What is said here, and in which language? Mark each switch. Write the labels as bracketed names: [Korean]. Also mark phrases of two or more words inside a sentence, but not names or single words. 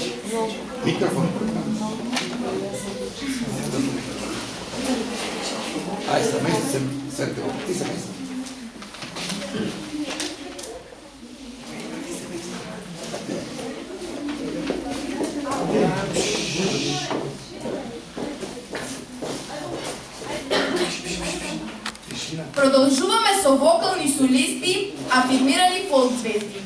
[Macedonian] Mikrofon. Aj, са мести се Серџо, ти се мести. Продолжуваме со вокални солисти, афирмирани фолк звезди.